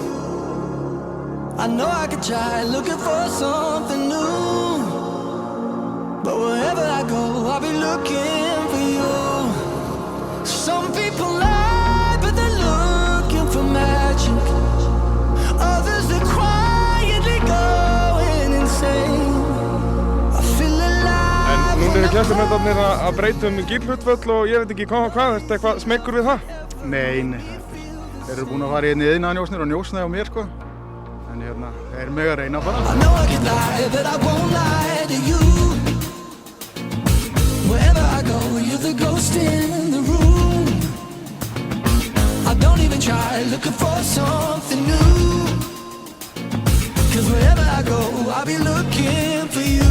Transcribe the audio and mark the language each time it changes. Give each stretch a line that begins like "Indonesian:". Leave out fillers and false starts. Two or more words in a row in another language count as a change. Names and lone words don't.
English: I know I could try looking for something new, but wherever I go, I'll be looking for you. Some people lie, but they're looking for magic. Others, they're quietly going insane. I feel alive.
Icelandic: En núna eru kennslumennarnir að breyta gílhlutföll og ég veit ekki hvað, ertu eitthvað smekkur við það? Nei, þeir eru búin að fara hérna í iðnaðarnjósnir og njósna á mér sko. En hérna, þeir mega reyna að fara.
English: I know I can lie, but I won't lie to you. Wherever I go, you're the ghost in the room. I don't even try looking for something new, 'cause wherever I go, I'll be looking for you.